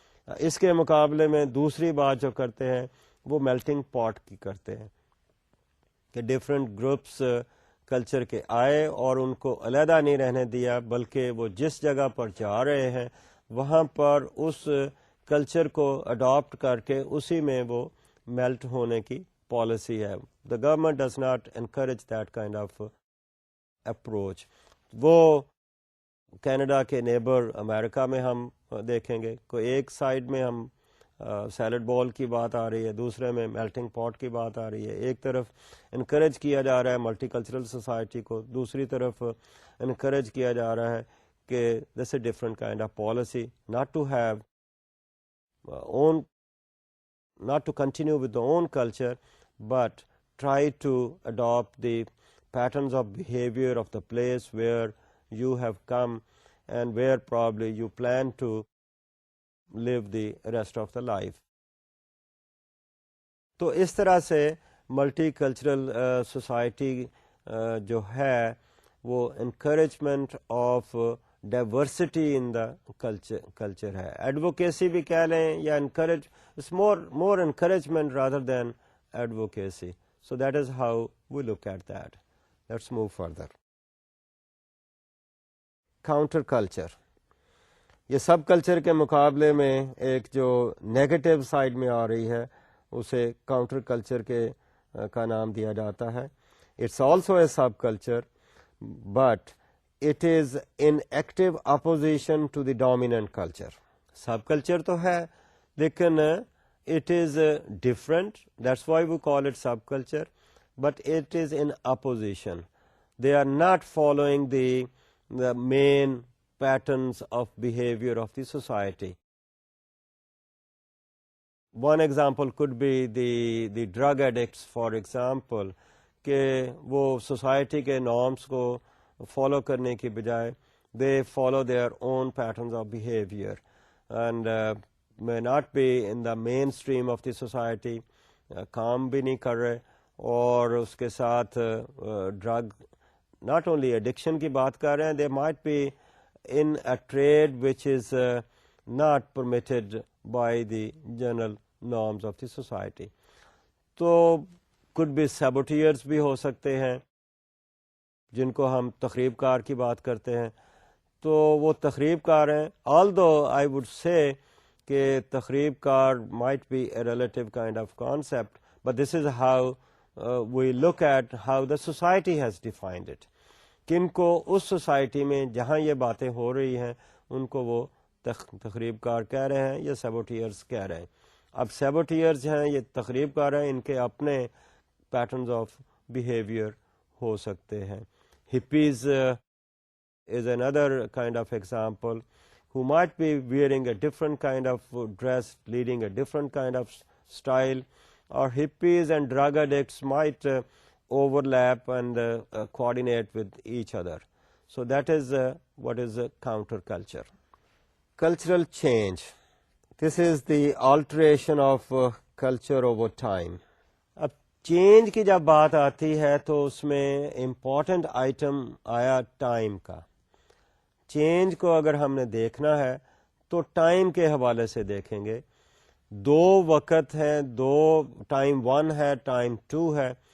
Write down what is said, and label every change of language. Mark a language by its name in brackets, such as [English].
[Urdu] اس کے مقابلے میں دوسری بات جو کرتے ہیں وہ میلٹنگ پاٹ کی کرتے ہیں کہ ڈفرینٹ گروپس کلچر کے آئے اور ان کو علیحدہ نہیں رہنے دیا، بلکہ وہ جس جگہ پر جا رہے ہیں وہاں پر اس کلچر کو اڈاپٹ کر کے اسی میں وہ میلٹ ہونے کی پالیسی ہے. [English] The government does not encourage that kind of approach. [Urdu] وہ کینیڈا کے نیبر امریکہ میں ہم دیکھیں گے، کوئی ایک سائڈ میں ہم سیلڈ بال کی بات آ رہی ہے، دوسرے میں میلٹنگ پاٹ کی بات آ رہی ہے. ایک طرف انکریج کیا جا رہا ہے ملٹی کلچرل سوسائٹی کو، دوسری طرف انکریج کیا جا رہا ہے کہ [English] This a different kind of policy not to have not to continue with the own culture, but try to adopt the patterns of behavior of the place where you have come and where probably you plan to live the rest of the life. [Urdu] تو اس طرح سے multi cultural society جو ہے وہ [English] encouragement of diversity in the culture [Urdu] ہے. [English] advocacy [Urdu] بھی کہہ لیں یا [English] Encourage, it's more encouragement rather than advocacy. So that is how we look at that. Let's move further. [Urdu] Counter culture, یہ سب کلچر کے مقابلے میں ایک جو نیگیٹو سائڈ میں آ رہی ہے اسے کاؤنٹر کلچر کا نام دیا جاتا ہے. [English] It's also a sub culture but it is in active opposition to the dominant culture. Sub culture [Urdu] تو ہے لیکن [English] it is different, that's why we call it sub culture, but it is in opposition. They are not following the main patterns of behavior of the society. One example could be the drug addicts, for example, [Urdu] کہ وہ society کے norms کو follow کرنے کی بجائے [English] they follow their own patterns of behaviour and may not be in the mainstream of the society, [Urdu] کام بھی نہیں کر رہے اور اس کے ساتھ [English] drug not only addiction [Urdu] کی بات کر رہے ہیں، [English] They might be in a trade which is not permitted by the general norms of the society. [Urdu] تو [English] could be saboteurs [Urdu] بھی ہو سکتے ہیں جن کو ہم تخریب کار کی بات کرتے ہیں. تو وہ تخریب کار ہیں، [English] although I would say [Urdu] کہ تخریب کار [English] might be a relative kind of concept, but this is how we look at how the society has defined it. [Urdu] کن کو اس سوسائٹی میں جہاں یہ باتیں ہو رہی ہیں ان کو وہ تخریب کار کہہ رہے ہیں یا سیبوٹیئرز کہہ رہے ہیں. اب سیبوٹیئرز ہیں، یہ تخریب کار ہیں، ان کے اپنے پیٹرنز آف بیہیویئر ہو سکتے ہیں. [English] Hippies is another kind of example who might be wearing a different kind of dress, leading a different kind of style, or hippies and drug addicts might overlap and coordinate with each other. So that is what is a counterculture. Cultural change. This is the alteration of culture over time. [Urdu] Change کی جب بات آتی ہے تو اس میں important item آیا time کا. Change کو اگر ہم نے دیکھنا ہے تو ٹائم کے حوالے سے دیکھیں گے. دو وقت ہیں، دو ٹائم 1 ہے، ٹائم 2 ہے.